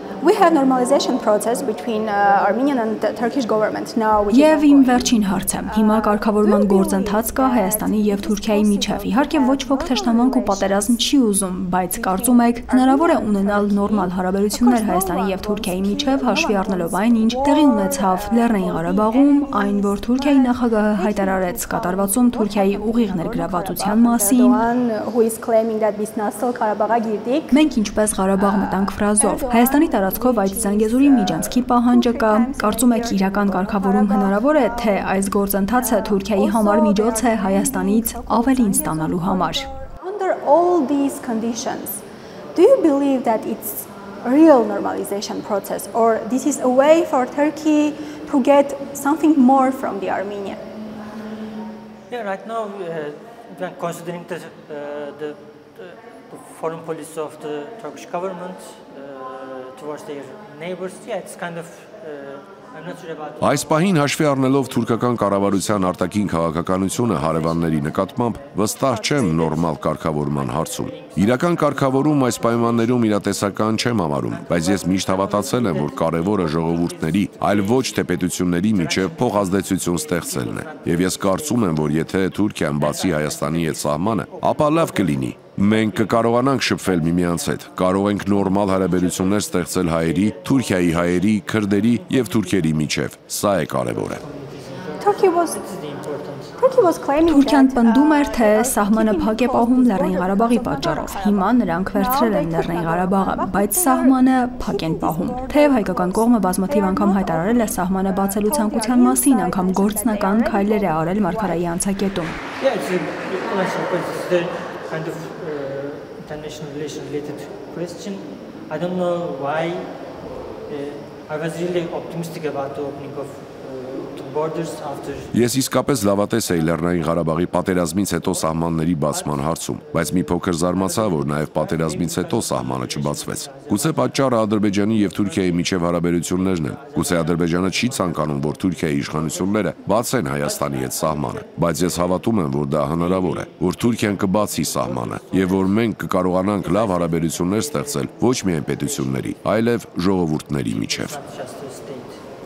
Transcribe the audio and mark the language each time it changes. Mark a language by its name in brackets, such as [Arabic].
[English] We have normalization process between Armenian and Turkish government now. [Armenian] Եվ իմ վերջին հարցը։ Հիմա կարգավորման գործընթաց կա Հայաստանի եւ Թուրքիայի միջև։ Իհարկե ոչ ոք թշնամանք ու պատերազմ չի ուզում, բայց կարծում եք հնարավոր է ունենալ նորմալ հարաբերություններ Հայաստանի եւ Թուրքիայի միջև, հաշվի առնելով այն, ինչ տեղի ունեցավ Լեռնային Ղարաբաղում, այն, որ Թուրքիայի նախագահը հայտարարեց կատարվածում Թուրքիայի ուղիղ ներգրավվածության մասին։ Մենք ինչպես Ղարաբաղ մտանք ֆրազով, Հայաստանի տարածքով այդ Զանգեզուրի միջանցքի պահանջը կա, կարծում եք իրական կարգավորում հնարավոր է, թե այս գործընթացը Թուրքիայի համար միջոց է Հայաստանից ավելին ստանալու համար։ [English] Under all these conditions, do you believe that it's a real normalization process or this is a way for Turkey to get something more from the Armenia? Yeah, right now considering the foreign policy of the Turkish government towards their neighbors, yeah, it's kind of I'm not sure about. [Armenian] Այս պահին հաշվի առնելով թուրքական կառավարության արտաքին քաղաքականությունը հարևանների նկատմամբ վստահ չեմ նորմալ կարգավորման հարցում։ Իրական կարգավորում այս պայմաններում իրատեսական չեմ համարում, բայց ես միշտ հավատացել եմ, որ կարևորը ժողովուրդների, այլ ոչ թե պետությունների միջև փոխազդեցություն ստեղծելն է։ Եվ ես կարծում եմ, որ եթե Թուրքիան բացի Հայաստանի հետ սահմանը, ապա լավ կլինի։ Մենք կկարողանանք շփվել միմյանց հետ, կարող ենք նորմալ հարաբերություններ ստեղծել հայերի, Թուրքիայի հայերի, քրդերի եւ թուրքերի միջև։ Սա է կարևորը։ Թուրքիան պնդում էր, թե սահմանը փակ է պահում Լեռնային Ղարաբաղի պատճառով։ Հիմա նրանք վերցրել են Լեռնային Ղարաբաղը, բայց սահմանը փակ են պահում։ Թեև հայկական կողմը բազմաթիվ անգամ հայտարարել է սահմանը բացելու ցանկության մասին, անգամ գործնական քայլեր է արել Մարգարայի անցակետում։ [English] Kind of international relation related question. I don't know why I was really optimistic about the opening of [Armenian] Ես իսկապես լավատես էի Լեռնային Ղարաբաղի պատերազմից հետո սահմանների բացման հարցում, բայց մի փոքր զարմացա, որ նաև պատերազմից հետո սահմանը չբացվեց։ Գուցե պատճառը Ադրբեջանի եւ Թուրքիայի միջև հարաբերություններն են։ Գուցե Ադրբեջանը չի ցանկանում, որ Թուրքիայի իշխանությունները բացեն Հայաստանի հետ սահմանը, բայց ես հավատում եմ, որ դա հնարավոր է, որ Թուրքիան կբացի սահմանը եւ որ մենք կկարողանանք լավ հարաբերություններ ստեղծել ոչ միայն պետությունների, այլև ժողովուրդների միջև։